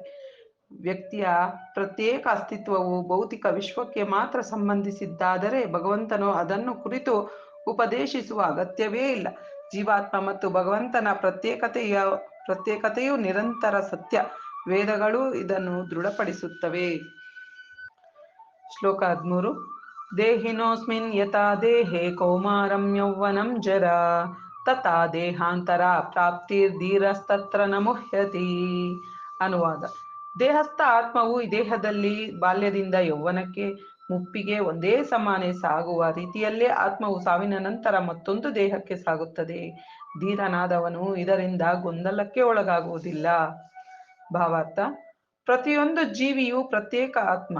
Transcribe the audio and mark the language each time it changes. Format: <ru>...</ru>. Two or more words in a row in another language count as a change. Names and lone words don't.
<kn>ವ್ಯಕ್ತಿಯ ಪ್ರತ್ಯೇಕ ಅಸ್ತಿತ್ವವು ಭೌತಿಕ ವಿಶ್ವಕ್ಕೆ ಮಾತ್ರ ಸಂಬಂಧಿಸಿದ್ದಾದರೆ ಭಗವಂತನು ಅದನ್ನು ಕುರಿತು ಉಪದೇಶಿಸುವ ಅಗತ್ಯವೇ ಇಲ್ಲ. ಜೀವಾತ್ಮ ಮತ್ತು ಭಗವಂತನ ಪ್ರತ್ಯೇಕತೆಯು ನಿರಂತರ ಸತ್ಯ. ವೇದಗಳು ಇದನ್ನು ದೃಢಪಡಿಸುತ್ತವೆ. ಶ್ಲೋಕ 13.</kn> <sa>ದೇಹಿನೋಸ್ಮಿನ್ ಯಥಾ ದೇಹೇ ಕೌಮಾರಂ ಯೌವನಂ ಜರಾ ತಥಾ ದೇಹಾಂತರ ಪ್ರಾಪ್ತಿರ್ಧೀರಸ್ತತ್ರ ನ ಮುಹ್ಯತಿ.</sa> <kn>ಅನುವಾದ: ದೇಹಸ್ಥ ಆತ್ಮವು ಈ ದೇಹದಲ್ಲಿ ಬಾಲ್ಯದಿಂದ ಯೌವನಕ್ಕೆ, ಮುಪ್ಪಿಗೆ ಒಂದೇ ಸಮಾನೆ ಸಾಗುವ ರೀತಿಯಲ್ಲೇ ಆತ್ಮವು ಸಾವಿನ ನಂತರ ಮತ್ತೊಂದು ದೇಹಕ್ಕೆ ಸಾಗುತ್ತದೆ. ಧೀರನಾದವನು ಇದರಿಂದ ಗೊಂದಲಕ್ಕೆ ಒಳಗಾಗುವುದಿಲ್ಲ. ಭಾವಾರ್ಥ: ಪ್ರತಿಯೊಂದು ಜೀವಿಯು ಪ್ರತ್ಯೇಕ ಆತ್ಮ.</kn>